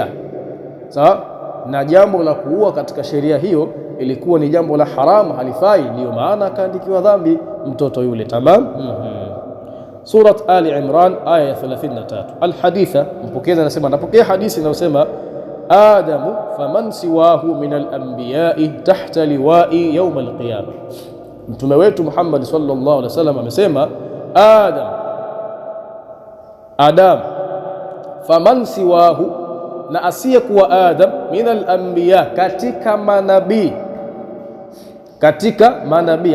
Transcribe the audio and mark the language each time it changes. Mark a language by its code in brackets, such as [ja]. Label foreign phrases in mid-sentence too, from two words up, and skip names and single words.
[sw] Sawa, na jambo la kuua katika sheria hiyo ilikuwa ni jambo la haramu, halifai, ndio maana akaandikiwa dhambi mtoto yule. Tamam. Surat Ali Imran aya ya 33. [ar] Alhaditha, [sw] mpokezi anasema, napokea hadithi inayosema [ar] آدم فمن سواه من الأنبياء تحت لوائي يوم القيامة. [sw] Mtume wetu Muhammad [ar] صلى الله عليه وسلم [sw] amesema [ar] آدم فمن سواه, [sw] na asiyekuwa Adam, [ar] من الأنبياء, [sw] katika manabii.